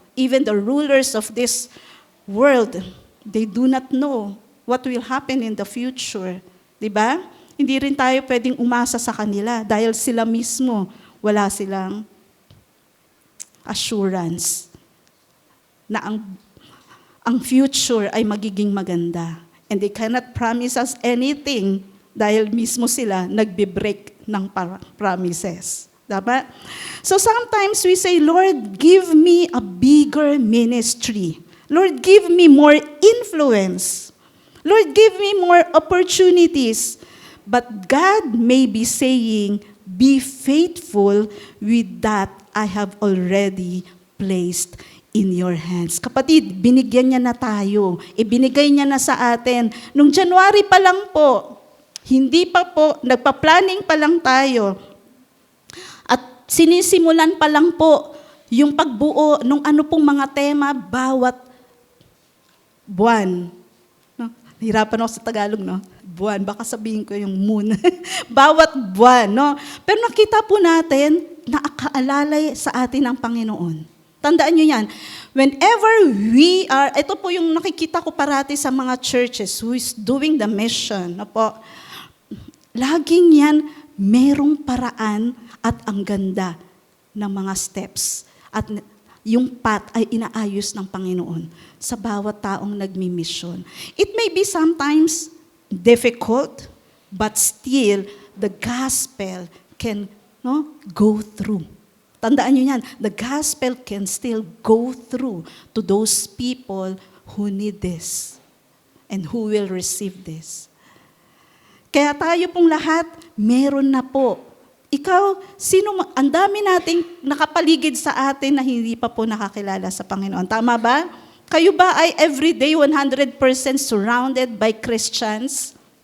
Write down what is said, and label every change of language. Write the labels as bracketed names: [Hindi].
[English] Even the rulers of this world, they do not know what will happen in the future. [Filipino] Diba? Hindi rin tayo pwedeng umasa sa kanila dahil sila mismo wala silang assurance na ang future ay magiging maganda. [English] And they cannot promise us anything [Filipino] dahil mismo sila nagbe-break ng promises. Diba? [English] So sometimes we say, Lord, give me a bigger ministry. Lord, give me more influence. Lord, give me more opportunities. But God may be saying, be faithful with that I have already placed in your hands. [Filipino] Kapatid, binigyan niya na tayo. Ibinigay niya na sa atin. Nung January pa lang po, hindi pa po, nagpa-planning pa lang tayo. At sinisimulan pa lang po yung pagbuo ng ano pong mga tema bawat buwan. No? Hirapan ako sa Tagalog, no? Buwan, baka sabihin ko yung moon. Bawat buwan, no? Pero nakita po natin na akaalalay sa atin ng Panginoon. Tandaan nyo yan. [English] Whenever we are, [Filipino] ito po yung nakikita ko parati sa mga [English] churches who is doing the mission. [Filipino] No po? Laging yan, merong paraan at ang ganda ng mga steps. At yung path ay inaayos ng Panginoon sa bawat taong nagmi-mission. [English] It may be sometimes difficult, but still, the gospel can go through. [Filipino] Tandaan nyo yan, [English] the gospel can still go through to those people who need this and who will receive this. [Filipino] Kaya tayo pong lahat, meron na po. Ikaw, ang dami nating nakapaligid sa atin na hindi pa po nakakilala sa Panginoon. Tama ba? Kayo ba ay [English] everyday 100% surrounded by Christians?